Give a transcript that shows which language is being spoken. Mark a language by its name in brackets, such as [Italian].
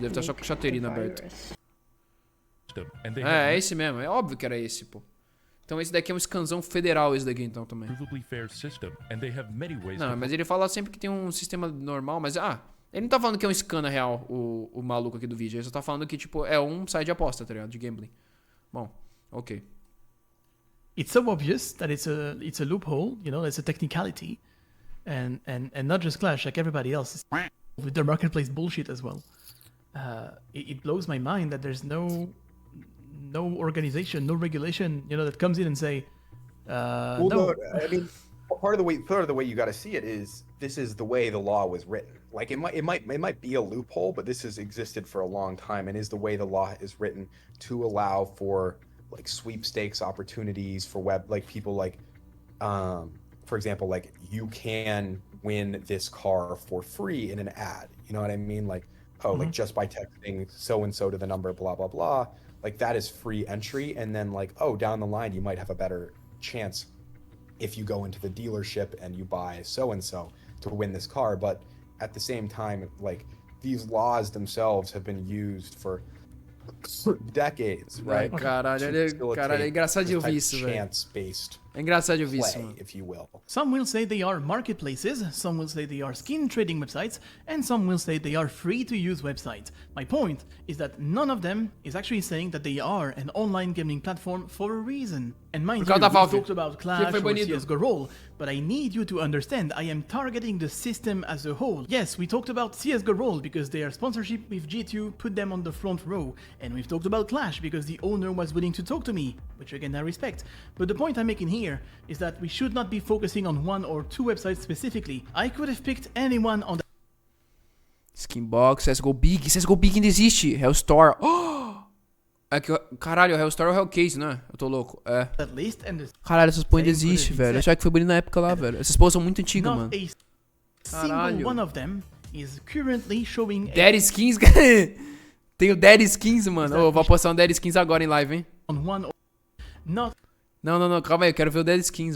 [Portuguese] Deve estar só com o chateirinho aberto. É esse mesmo, é óbvio que era esse, pô. Então esse daqui é um scanzão federal, esse daqui então também. Não, mas ele fala sempre que tem um sistema normal, mas ele não tá falando que é um scan na real, o maluco aqui do vídeo. Ele só tá falando que, tipo, é um site de aposta, tá ligado? De gambling. Bom, ok. [English] It's so obvious that it's a loophole, you know, it's a technicality. And not just Clash, like everybody else is with their marketplace bullshit as well. It blows my mind that there's no organization, no regulation, you know, that comes in and say, well, no. I mean, part of the way you got to see it is this is the way the law was written. Like it might be a loophole, but this has existed for a long time and is the way the law is written to allow for like sweepstakes opportunities for people like, for example, like you can win this car for free in an ad. You know what I mean? Like, like just by texting so-and-so to the number, blah, blah, blah. Like that is free entry. And then like, down the line, you might have a better chance if you go into the dealership and you buy so-and-so to win this car. But at the same time, like these laws themselves have been used for decades, right? [Portuguese] Caralho, é engraçado de ouvir isso, velho. [English] Chance-based [Portuguese] É engraçado de ouvir isso, [English] play, [Portuguese] mano. [English] if you will. Some will say they are marketplaces, some will say they are skin trading websites, and some will say they are free-to-use websites. My point is that none of them is actually saying that they are an online gaming platform for a reason. And mind you, we talked about Clash or CSGO role, but I need you to understand I am targeting the system as a whole. Yes, we talked about CSGO role because their sponsorship with G2 put them on the front row, and we've talked about Clash because the owner was willing to talk to me, which again I respect. But the point I'm making here is that we should not be focusing on one or two websites specifically. I could have picked anyone on the [Portuguese] Skinbox, CSGO Big ainda existe. Hellstore. É que, caralho, o Hellstore é o Hellcase, né? Eu tô louco. É. Caralho, essas porra ainda existe, velho. Eu achava que foi bonito na época lá, velho. Essas porra são muito antigas, mano. Caralho. [English] One of them is currently showing [Portuguese] Dead Skins. Tenho Dead Skins, mano. Ô, vou apostar um Dead Skins agora em live, hein? [English] Not [Portuguese] Não, calma aí, eu quero ver o Dead Skins,